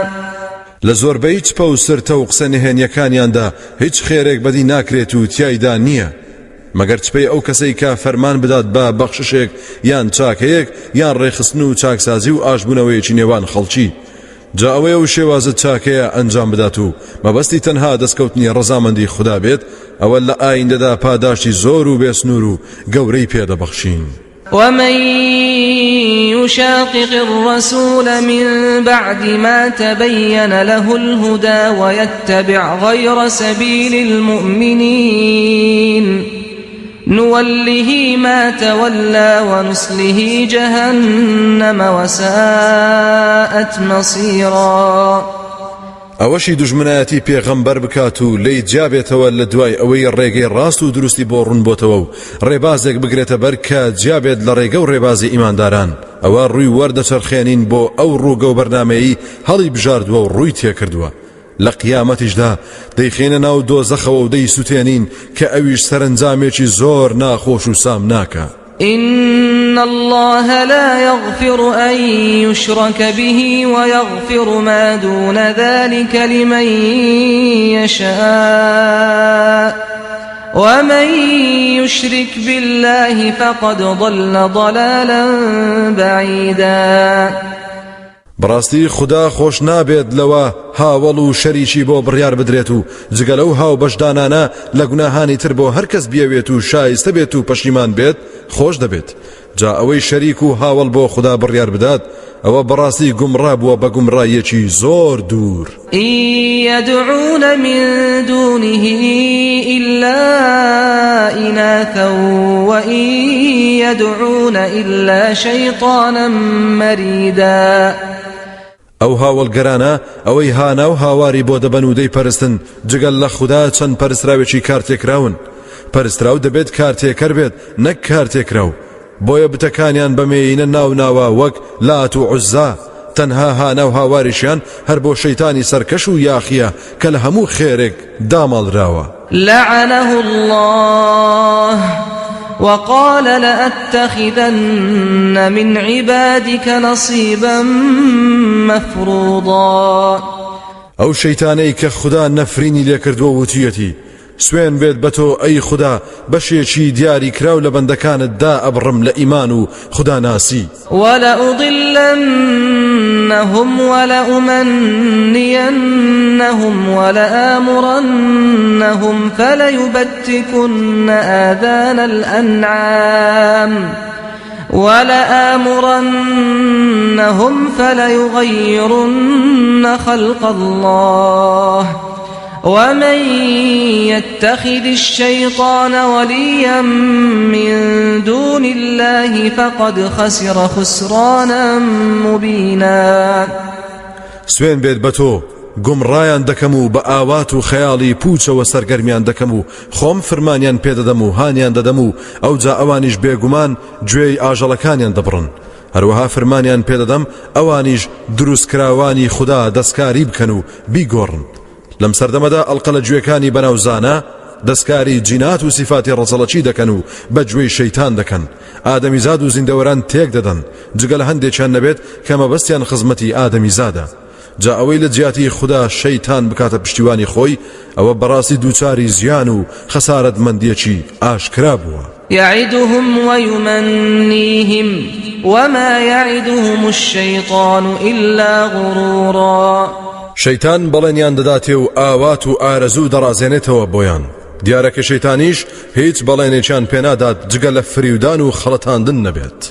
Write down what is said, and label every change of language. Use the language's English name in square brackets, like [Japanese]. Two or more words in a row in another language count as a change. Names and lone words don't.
[Central Kurdish] لزۆربەی چپە و سرتە و قسە نهێنیەکانیاندا هیچ خێرێک بەدی ناکرێت و تیایدا نییە مەگەر چپەی ئەو کەسەی کە فەرمان بدات بە بەخششێک یان چاکەیەک یان ڕێخستن و چاکسازی و ئاشبوونەوەیەکی نێوان خەڵکی. جا ئەوەیە و شێوازت چاکەیە ئەنجام بدات و مەبەستی تەنها دەستکەوتنی ڕەزامەندی خدا بێت ئەوە لە ئایندەدا پاداشتی زۆر و بێسنوور و گەورەی پێدەبەخشین. [Arabic] ومن يشاقق الرسول من بعد ما تبين له الهدى ويتبع غير سبيل المؤمنين نوله ما تولى ونصله جهنم وساءت مصيرا. [Central Kurdish] ئەوەشی دژمنایەتی پێغەمبەر بکات و لی جابێتەوە لە دوای ئەوەی ڕێگەی ڕاست و دروستی بۆ ڕوون بۆتەوە و ڕێبازێک بگرێتە بەر کە جابێت لە ڕێگە و ڕێبازی ئیمانداران ئەوە ڕووی وەردەچەرخێنین بۆ ئەو ڕووگە و بەرنامەیی هەڵی بژاردووە و ڕووی تێکردووە لە قیامەتیشدا دەیخێنە ناو دۆزەخەوە و دەیسووتێنین کە ئەویش سەرنجامێکی زۆر ناخۆش و سام ناکە. [Arabic] إن الله لا يغفر أن يشرك به ويغفر ما دون ذلك لمن يشاء ومن يشرك بالله فقد ضل ضلالا بعيدا. [Central Kurdish] بەڕاستی خدا خۆش نابێت لەوە هاوڵ و شەریکی بۆ بڕیار بدرێت و جگە لەو هاو بەشدانانە لە گوناهانی تر بۆ هەر کەس بیەوێت و شایستە بێت و پەشیمان بێت خۆش دەبێت. جا ئەوەی شەریک و هاوڵ بۆ خدا بڕیار بدات ئەوە بەڕاستی گومڕا بووە بە گومڕایەکی زۆر دوور. [Arabic] يدعون من دونه إلا إناثا وإن يدعون إلا شيطانا مريدا. [Central Kurdish] ئەو هاوڵگەرانە ئەوەی هانا و هاواری بۆ دەبەن و دەیپەرستن جگەل لە خوددا چەند پەرستراوێکی کارتێکراون. پەرستراو دەبێت کارتێکەر بێت نەک کارتێکراو. بۆیە بتەکانیان بەمێینە ناو ناوە وەک لات و عوزا. تەنها هانا و هاواریشیان هەر بۆ شەیتانی سەرکەش و یاخیە کە لە هەموو خێرێک داماڵراوە. [Arabic] لعنه الله وقال لأتخذن من عبادك نصيبا مفروضا. [Central Kurdish] ئەو شەیتانەی کە خوددا نەفرینی لێکردووە وتیەتی سوێن بێت بە تۆ ئەی خوددا بەشێکی دیاری کراو لە بەندەکانتدا ئەبڕم لە ئیمان و خوددا ناسی. [Arabic] ولأضلنهم ولأمنينهم ولآمرنهم فليبتكن آذان الأنعام ولآمرنهم فليغيرن خلق الله ومن يتخذ الشيطان وليا من دون الله فقد خسر خسرانا مبينا. [Central Kurdish] سوێن بێت بە تۆ گومڕایان دەکەم و بە ئاوات و خەیاڵی پوچەوە سەرگەرمیان دەکەم و خۆم فرمانیان پێدەدەم و هانیان دەدەم و ئەوجا ئەوانیش بێگومان گوێی ئاژەڵەکانیان دەبڕن. هەروەها فرمانیان پێدەدەم ئەوانیش دروستکراوانی خوددا دەستکاری بکەن و بیگۆڕن. لەم سەردەمەدا ئەڵقە لە گوێکانی بەناوزانە دەستکاری جینات و سیفاتی ڕەچەڵەکی دەکەن و بە گوێی شەیتان دەکەن. ئادەمیزاد و زیندەوەران تێک دەدەن جگە لە هەندێکیان نەبێت کە مەبەستیان خزمەتی ئادەمیزادە. جا ئەوەی لە جیاتی خوددا شەیتان بکاتە پشتیوانی خۆی ئەوە بەڕاستی دووچاری زیان و خەسارەتمەندیەکی ئاشکرا بووە. [Arabic] يعدهم ويمنيهم وما يعدهم الشيطان إلا غرورا. [Central Kurdish] شەیتان بەڵێنیان دەداتێ و ئاوات و ئارەزوو دەڕازێنێتەوە بۆیان. دیارەکە شەیتانیش هیچ بەڵێنێکیان پێنادات جگە لە فریودان و خەڵەتاندن نەبێت.